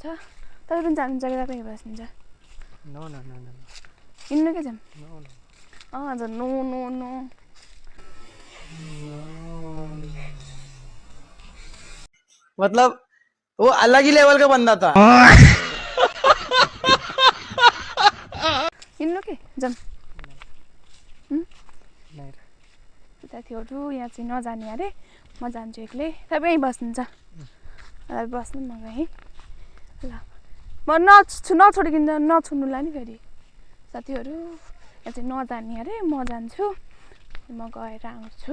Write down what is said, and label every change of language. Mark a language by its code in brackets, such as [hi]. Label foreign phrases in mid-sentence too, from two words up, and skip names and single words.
[ne] तपाईँ पनि जानुहुन्छ कि तपाईँ बस्नुहुन्छ हिँड्नु के छन् हजुर [en] no no no [hi] मतलब वो अलग ही लेवल का बंदा था। [ne] हिँड्नु के जाउँ साथीहरू यहाँ चाहिँ नजाने अरे म जान्छु एक्लै। तपाईँ यहीँ बस्नुहुन्छ बस्नु म गएँ ल म नछोडिकन नछोड्नुलाई नि फेरि साथीहरू यहाँ चाहिँ नजाने अरे म जान्छु म गएर आउँछु।